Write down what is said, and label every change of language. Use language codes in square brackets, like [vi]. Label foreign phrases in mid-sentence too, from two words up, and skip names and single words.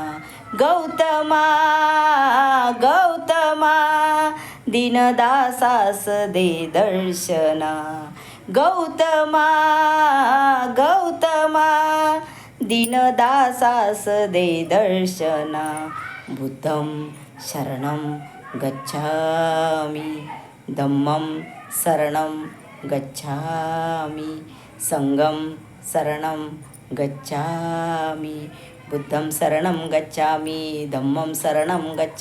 [mr] गौतमा गौतमा दीनदासास दे दर्शना. गौतमा गौतमा दीनदासास दे दर्शना. [pi] बुद्धं शरणं गच्छामि. धम्मं शरणं गच्छामि. संघं शरणं गच्छामि. बुद्धं शरणं गच्छामि. धम्मं शरणं गच्छामि.